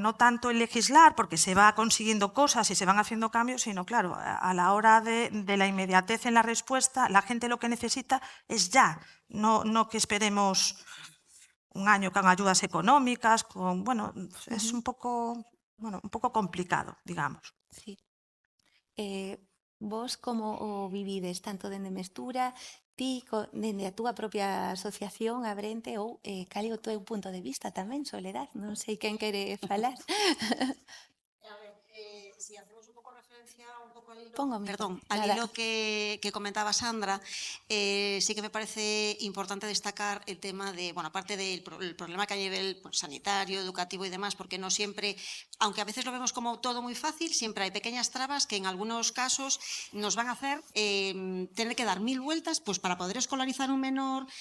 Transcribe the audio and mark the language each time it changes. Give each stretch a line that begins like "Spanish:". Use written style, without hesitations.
Spanish: No tanto el legislar, porque se va consiguiendo cosas y se van haciendo cambios, sino, claro, a la hora de la inmediatez en la respuesta, la gente lo que necesita es ya, no que esperemos un año con ayudas económicas, bueno, es un poco complicado, digamos. Sí.
Galician: Vos como o vivides tanto dende Mestura, ti dende a túa propia asociación Abrente ou cal é o teu punto de vista tamén, Soledad? Non sei quen quere falar.
Spanish: A ver, si hacemos un poco referencia un poco al hilo, Perdón, al hilo que comentaba Sandra, sí que me parece importante destacar el tema de, bueno, aparte del problema que hay a nivel sanitario, educativo y demás, porque no siempre, aunque a veces lo vemos como todo muy fácil, siempre hay pequeñas trabas que en algunos casos nos van a hacer tener que dar 1000 vueltas pues para poder escolarizar un menor.